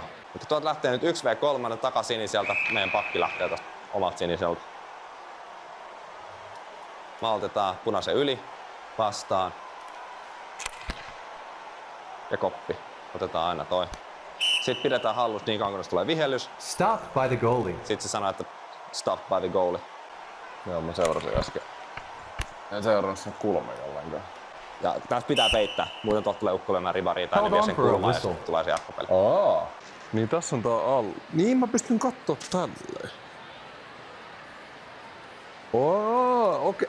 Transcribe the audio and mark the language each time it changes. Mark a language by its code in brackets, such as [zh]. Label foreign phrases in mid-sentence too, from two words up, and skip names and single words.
[fi] Mutta tuolta lähtee nyt 1v3 takasiniseltä. Meidän pakki lähtee tästä omalta siniseltä. Maltetaan punaisen yli vastaan. Ja koppi. Otetaan aina toi. Sitten pidetään hallussa niin kauan, kun tulee vihellys. [en] Stopped by the goalie. [fi] Sitten se sanoo, että [en] stop by the goalie. [fi] Joo, mä seurasin äsken. En seurannut sen kulmia ollenkaan. Ja tässä pitää peittää. Muuten tuolta tulee ukkoilemaan ribaria tai ne vie sen kulmaan ja sitten tulee se jatkopeli. Niin tässä on tää alla. Niin mä pystyn kattoo tälleen. Okei.